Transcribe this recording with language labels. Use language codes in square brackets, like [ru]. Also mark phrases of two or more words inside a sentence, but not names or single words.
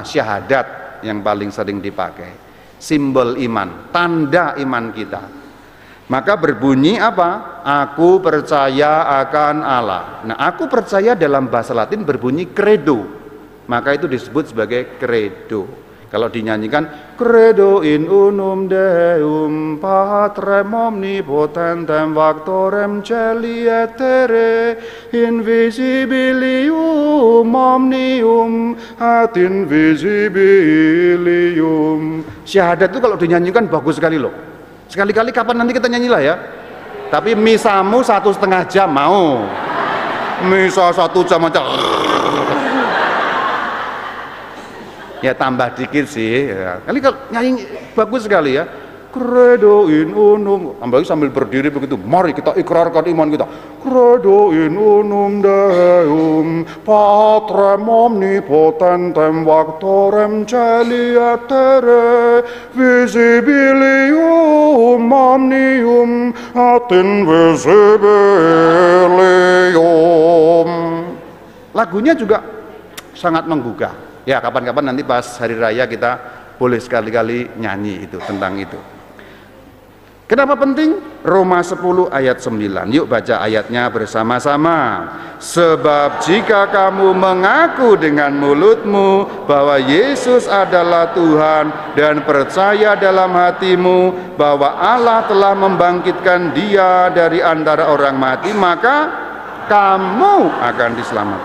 [id] Syahadat yang paling sering dipakai. Simbol iman, tanda iman kita. Maka berbunyi apa? Aku percaya akan Allah. Nah, aku percaya dalam bahasa Latin berbunyi credo. Maka itu disebut sebagai credo. Kalau dinyanyikan [la] Credo in unum Deum Patrem omnipotentem Factorem Caeli et terrae invisibilium omnium et invisibilium. [id] Syahadat itu kalau dinyanyikan bagus sekali loh. Sekali-kali kapan nanti kita nyanyilah ya. Tapi misamu 1,5 jam mau. Misa 1 jam aja. Ya tambah dikit sih ya. Kali kalau nyanyi bagus sekali ya. [la] Credo in unum, [id] apalagi sambil berdiri begitu. Mari kita ikrarkan iman kita. [la] Credo in unum Deum Patrem omnipotentem Factorem Caeli et terrae visibilium omnium et invisibilium. [id] Lagunya juga sangat menggugah. Ya kapan-kapan nanti pas hari raya kita boleh sekali-kali nyanyi itu tentang itu. Kenapa penting? Roma 10 ayat 9. Yuk baca ayatnya bersama-sama. Sebab jika kamu mengaku dengan mulutmu bahwa Yesus adalah Tuhan dan percaya dalam hatimu bahwa Allah telah membangkitkan Dia dari antara orang mati, maka kamu akan diselamatkan.